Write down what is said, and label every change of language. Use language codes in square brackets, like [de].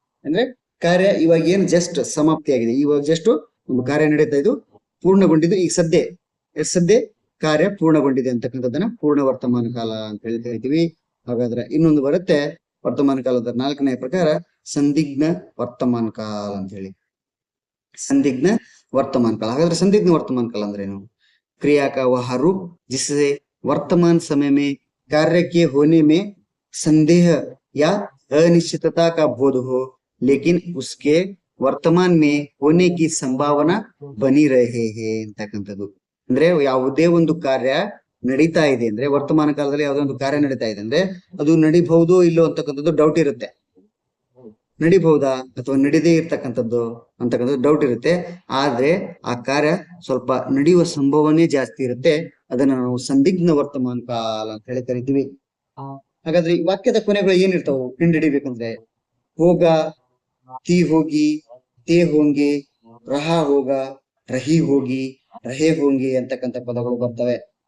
[kn] ಅಂದ್ರೆ ಕಾರ್ಯ ಇವಾಗ ಏನ್ ಜಸ್ಟ್ ಸಮಾಪ್ತಿ ಆಗಿದೆ, ಇವಾಗ ಜಸ್ಟ್ ಒಂದು ಕಾರ್ಯ ನಡೀತಾ ಇದು ಪೂರ್ಣಗೊಂಡಿದ್ದು, ಈಗ ಸದ್ಯ ಕಾರ್ಯ ಪೂರ್ಣಗೊಂಡಿದೆ ಅಂತಕ್ಕಂಥದ್ದನ್ನ ಪೂರ್ಣ ವರ್ತಮಾನ ಕಾಲ ಅಂತ ಹೇಳಿ ಹೇಳ್ತೀವಿ. ಹಾಗಾದ್ರೆ ಇನ್ನೊಂದು ಬರುತ್ತೆ ವರ್ತಮಾನ ಕಾಲದ ನಾಲ್ಕನೇ ಪ್ರಕಾರ ಸಂದಿಗ್ಧ ವರ್ತಮಾನ ಕಾಲ ಅಂತ ಹೇಳಿ. [hi] संदिग्ध वर्तमान काल। हागाದ್ರೆ संदिग्ध वर्तमान काल [kn] ಅಂದ್ರೆ ಏನು? [hi] क्रिया का वह रूप जिससे वर्तमान समय में कार्य के होने में संदेह या अनिश्चितता का बोध हो, लेकिन उसके वर्तमान में होने की संभावना बनी रहे है [kn] ಅಂತಕ್ಕಂಥದ್ದು. ಅಂದ್ರೆ ಯಾವುದೇ ಒಂದು ಕಾರ್ಯ ನಡೀತಾ ಇದೆ ಅಂದ್ರೆ, ವರ್ತಮಾನ ಕಾಲದಲ್ಲಿ ಯಾವುದೋ ಒಂದು ಕಾರ್ಯ ನಡೀತಾ ಇದೆ ಅಂದ್ರೆ ಅದು ನಡಿಬಹುದೋ ಇಲ್ಲೋ ಅಂತಕ್ಕಂಥದ್ದು ಡೌಟ್ ಇರುತ್ತೆ. ನಡಿಬಹುದಾ ಅಥವಾ ನಡೀದೇ ಇರ್ತಕ್ಕಂಥದ್ದು ಅಂತಕ್ಕಂಥದ್ದು ಡೌಟ್ ಇರುತ್ತೆ. ಆದ್ರೆ ಆ ಕಾರ್ಯ ಸ್ವಲ್ಪ ನಡೆಯುವ ಸಂಭವನೆ ಜಾಸ್ತಿ ಇರುತ್ತೆ. ಅದನ್ನ ನಾವು ಸಂದಿಗ್ಧ ವರ್ತಮಾನ ಕಾಲ ಅಂತ ಹೇಳಿ ಕರಿತೀವಿ. ಹಾಗಾದ್ರೆ ಈ ವಾಕ್ಯದ ಕೊನೆಗಳು ಏನಿರ್ತಾವು ಕಂಡುಹಿಡಿಬೇಕಂದ್ರೆ, ಹೋಗ, ತಿ ಹೋಗಿ, ತೇ ಹೋಂಗೆ, ರಹ ಹೋಗ, ರಹಿ ಹೋಗಿ, ರಹೇ ಹೋಂಗೆ ಅಂತಕ್ಕಂಥ ಪದಗಳು ಬರ್ತವೆ.